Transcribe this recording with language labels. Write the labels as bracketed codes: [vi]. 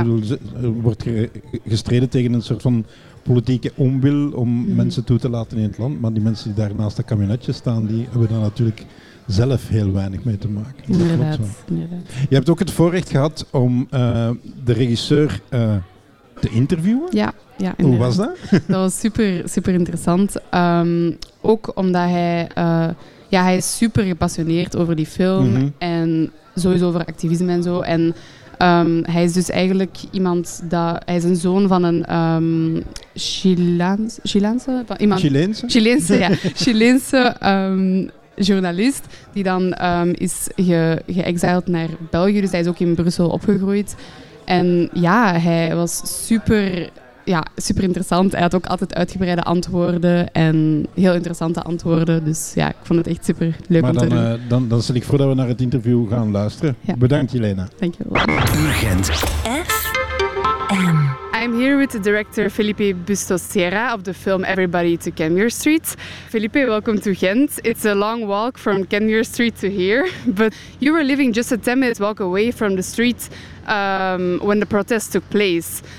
[nl] Ik bedoel, er wordt gestreden tegen een soort van politieke onwil om mensen toe te laten in het land. Maar die mensen die daar naast dat kabinetje staan, die hebben daar natuurlijk zelf heel weinig mee te maken. Inderdaad. Je hebt ook het voorrecht gehad om de regisseur te interviewen. Ja. Ja, hoe was dat? Dat was super, super interessant. Ook omdat hij... hij is super gepassioneerd over die film. Mm-hmm. En sowieso over activisme en zo. En hij is dus eigenlijk iemand dat... Hij is een zoon van een Chileense journalist. Die dan is geëxiled naar België. Dus hij is ook in Brussel opgegroeid. En ja, hij was super... Ja, super interessant. Hij had ook altijd uitgebreide antwoorden en heel interessante antwoorden. Dus ja, ik vond het echt super leuk maar om te doen. Dan stel ik voor dat we naar het interview gaan luisteren. Ja. Bedankt, Jelena. Dank je wel. [en] I'm here with the director Felipe Bustos-Sierra of the film Everybody to Kenmure Street. Felipe, welcome to Ghent. It's a long walk from Kenmure Street to here. But you were living just a 10-minute walk away from the street when the protest took place.